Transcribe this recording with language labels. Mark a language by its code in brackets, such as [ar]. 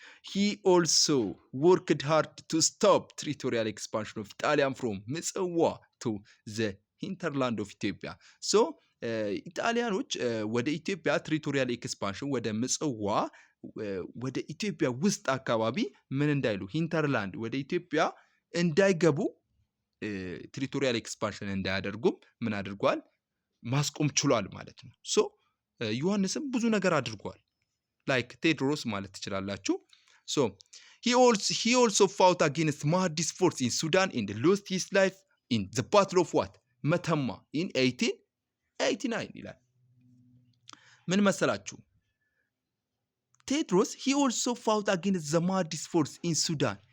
[en] he also worked hard to stop territorial expansion of Italian from ምጽዋ to the hinterland of Ethiopia [am] so ኢጣሊያኖች ወደ ኢትዮጵያ ቴሪቶሪያል ኤክስፓንሽን ወደ ምጽዋ ወደ ኢትዮጵያ ውስጥ አካባቢ ምን እንዳይሉ ሂንተርላንድ ወደ ኢትዮጵያ እንዳይገቡ ቴሪቶሪያል ኤክስፓንሽን እንዳያደርጉም ምን አድርጓል? ማስቆም ችሏል ማለት ነው። ሶ ዮሐንስም ብዙ ነገር አድርጓል። ላይክ ቴዎድሮስ ማለት ትችላላችሁ። [en] ሶ he also fought against Mahdist force in Sudan and lost his life in the battle of what? [am] መተማ [en] in 1889 [am] ይላል። ምን መሰላችሁ? [en] ቴዎድሮስ he also fought against the Mahdist force in Sudan